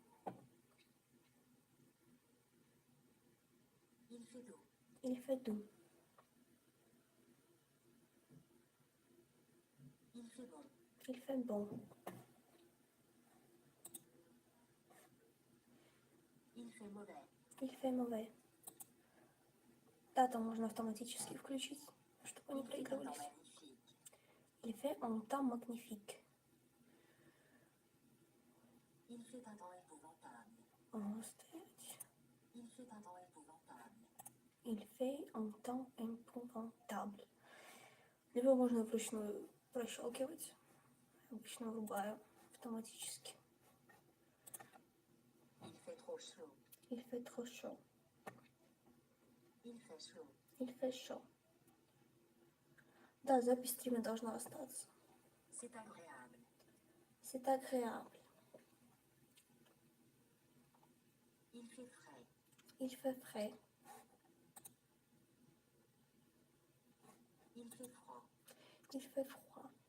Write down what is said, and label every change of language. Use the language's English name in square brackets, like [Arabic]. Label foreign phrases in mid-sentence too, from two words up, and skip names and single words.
[French] Il fait doux. Il fait doux. Il fait bon. Il fait bon. Il fait mauvais. Il fait mauvais. [Russian] Да, там можно автоматически включить, чтобы они [French] Il fait un temps [Russian] проигрывались. [French] magnifique. Il fait un temps magnifique. Il fait un temps épouvantable. [Russian] Стоять. [French] Il fait un temps épouvantable. Il fait un temps épouvantable. [Russian] Либо можно вручную прощелкивать. Обычно врубаю автоматически. [French] Il fait trop chaud. Il fait trop chaud. Il fait chaud. Il fait chaud. [Russian] Да, запись стрима должна остаться. [French] C'est agréable. C'est agréable. Il fait frais. Il fait frais. Il fait froid. Il fait froid.